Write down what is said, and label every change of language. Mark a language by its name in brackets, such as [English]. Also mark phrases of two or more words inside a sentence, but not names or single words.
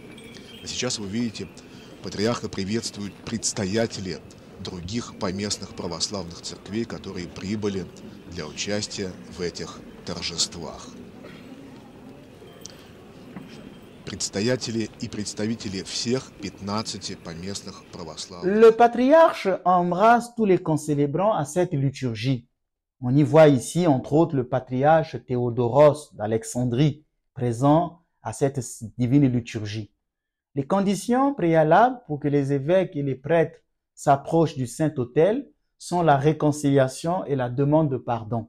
[Russian] А сейчас вы видите, патриарха приветствуют предстоятели других поместных православных церквей, которые прибыли для участия в этих торжествах. Предстоятели и представители всех 15 поместных православных. [French] Le patriarche embrasse tous les concélébrants à cette liturgie. On y voit ici, entre autres, le patriarche Théodoros d'Alexandrie, présent à cette divine liturgie. Les conditions préalables pour que les évêques et les prêtres s'approchent du Saint-Autel sont la réconciliation et la demande de pardon.